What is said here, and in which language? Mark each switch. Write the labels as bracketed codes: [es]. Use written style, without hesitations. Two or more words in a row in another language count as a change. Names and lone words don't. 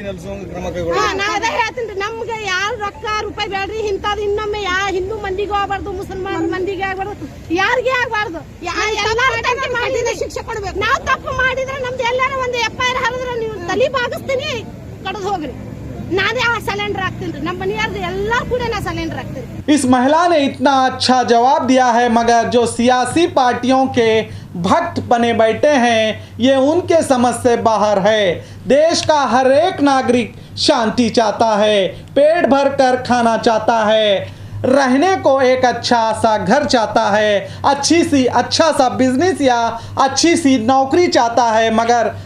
[kn] ನಾ ಅದೇ ಹೇಳ್ತೀನಿ, ನಮ್ಗೆ ಯಾರು ರೊಕ್ಕ ರೂಪಾಯಿ ಬೇಡ್ರಿ. ಇಂತದ್ದು ಇನ್ನೊಮ್ಮೆ ಹಿಂದೂ ಮಂದಿಗೂ ಆಗ್ಬಾರ್ದು, ಮುಸಲ್ಮಾನ್ ಮಂದಿಗೆ ಆಗ್ಬಾರ್ದು, ಯಾರಿಗೆ ಆಗ್ಬಾರ್ದು. ಶಿಕ್ಷೆ ಕೊಡ್ಬೇಕು. ನಾವ್ ತಪ್ಪು ಮಾಡಿದ್ರೆ ನಮ್ದು ಎಲ್ಲಾರ ಒಂದು FIR ಹರಿದ್ರೆ ನೀವು ತಲಿ ಬಾಗಿಸ್ತೀನಿ, ಕಡ್ದು ಹೋಗ್ರಿ. [hi] इस महिला ने इतना अच्छा जवाब दिया है, मगर जो सियासी पार्टियों के भक्त बने बैठे हैं ये उनके समझ से बाहर है। देश का हर एक नागरिक शांति चाहता है, पेट भर कर खाना चाहता है, रहने को एक अच्छा सा घर चाहता है, अच्छा सा बिजनेस या अच्छी सी नौकरी चाहता है।